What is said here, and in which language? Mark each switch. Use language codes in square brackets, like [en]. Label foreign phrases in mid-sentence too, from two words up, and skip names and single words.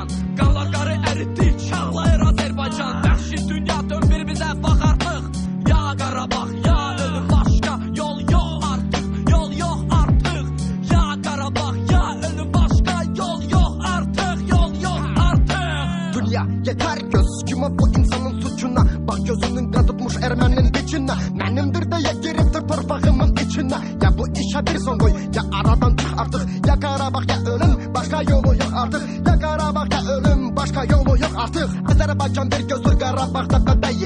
[az] Qanlar qarı əritdi, çağlayır Azərbaycan. Vəhşi dünya dön bir bizə bax artıq. Ya Qarabağ, ya ölüm, başqa yol yox artıq, yol yox artıq. Ya Qarabağ, ya ölüm, başqa yol yox artıq, yol yox artıq. [tr] Dünya yeter göz kime bu insanın suçuna. Bak gözünün kan tutmuş ermenin içine. Benimdir de ya giriptir torpağımın içine. Ya bu işe bir son koy, ya aradan çık artık. Ya Qarabağ, ya ölüm, başka yolu yok artık. Ya Qarabağ, ya ölüm, başka yolu yok artık. Azerbaycan bir gözdür Qarabağ'da bebeği.